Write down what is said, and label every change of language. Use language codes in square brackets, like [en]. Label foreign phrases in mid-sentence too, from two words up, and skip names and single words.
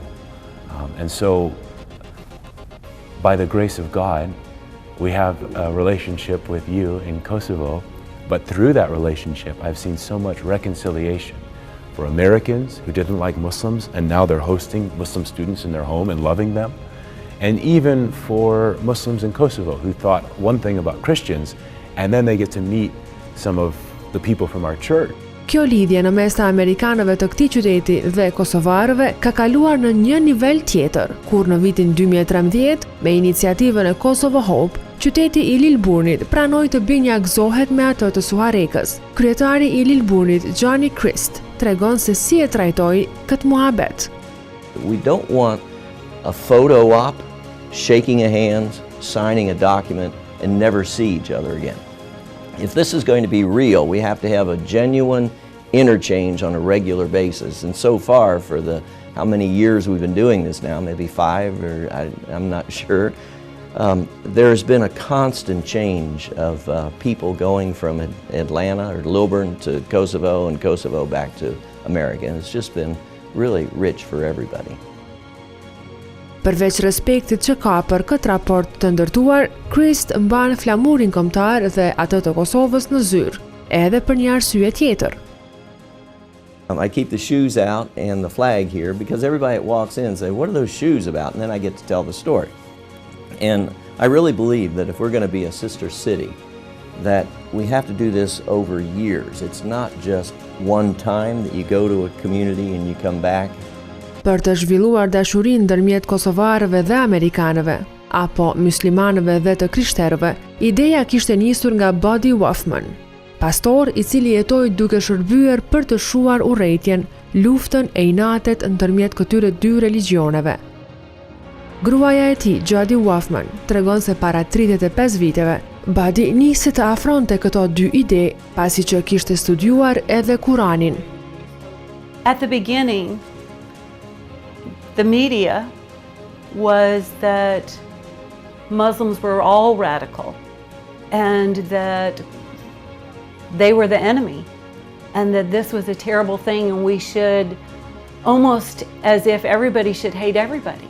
[en] And so, by the grace of God, we have a relationship with you in Kosovo, but through that relationship, I've seen so much reconciliation for Americans who didn't like Muslims, and now they're hosting Muslim students in their home and loving them. And even for Muslims in Kosovo who thought one thing about Christians, and then they get to meet some of the people from our church. [sq] Kjo lidhje në mes të amerikanëve të këtij qyteti dhe kosovarëve ka kaluar në një nivel tjetër, kur në vitin 2013, me iniciativën e Kosovo Hope, qyteti i Lilburnit pranoi të nxënësohet me atë të Suharekës. Kryetari i Lilburnit, Johnny Christ, tregon se si e trajtoi këtë muhabet. [en] We don't want a photo op, shaking a hand, signing a document, and never see each other again. If this is going to be real, we have to have a genuine interchange on a regular basis. And so far, for the how many years we've been doing this now, maybe 5 or I'm not sure, there's been a constant change of people going from Atlanta or Lilburn to Kosovo and Kosovo back to America. And it's just been really rich for everybody. [sq] Përveç respektit që ka për këtë raport të ndërtuar, Christ mban flamurin kombëtar dhe atë të Kosovës në zyrë, edhe për një arsye tjetër. [en] I keep the shoes out and the flag here because everybody that walks in say, what are those shoes about? And then I get to tell the story. And I really believe that if we're going to be a sister city, that we have to do this over years. It's not just one time that you go to a community and you come back. [sq] Për të zhvilluar dashurinë ndërmjet kosovarëve dhe amerikanëve, apo muslimanëve dhe të krishterëve, ideja kishte nisur nga Buddy Hoffman, pastor i cili jetoi duke shërbyer për të shuar urrëtitjen, luftën e inatet ndërmjet këtyre dy religioneve. Gruaja e tij, Jody Hoffman, tregon se para 35 viteve, Buddy nisi të afronte këto dy ide pasi që kishte studiuar edhe Kuranin. [en] At the beginning, the media was that Muslims were all radical and that they were the enemy and that this was a terrible thing and we should, almost as if everybody should hate everybody.